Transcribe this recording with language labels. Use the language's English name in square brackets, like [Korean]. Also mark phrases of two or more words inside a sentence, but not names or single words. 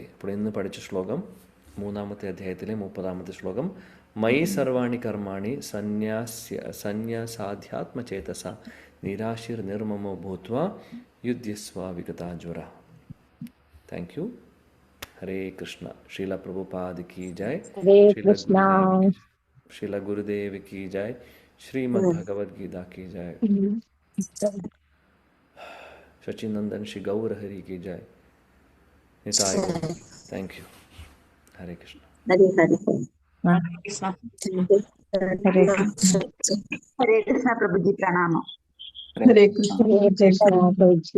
[Malayalam] അപ്പോൾ ഇന്ന് പഠിച്ച ശ്ലോകം 3-ാമത്തെ അധ്യായത്തിലെ 30-ാമത്തെ ശ്ലോകം. [Sanskrit] മയി സർവാണി കർമാണി സന്യാസാധ്യാത്മചേതസ നിരാശിർ നിർമ്മമോ ഭൂത്വാ യുദ്ധ്യസ്വ വിഗതാജ്വര. [English] thank you. [Malayalam] ഹരേ കൃഷ്ണ. [Hindi] श्रील प्रभुपाद की जय. श्रील गुरुदेव की जय. श्रीमद् भगवद गीता की जय. सचिनंदन श्री गौर हरि की जय. निताय गौर. [English] thank you. [Hindi] हरे कृष्ण. हरे कृष्ण प्रभु जी, प्रणाम. हरे कृष्ण।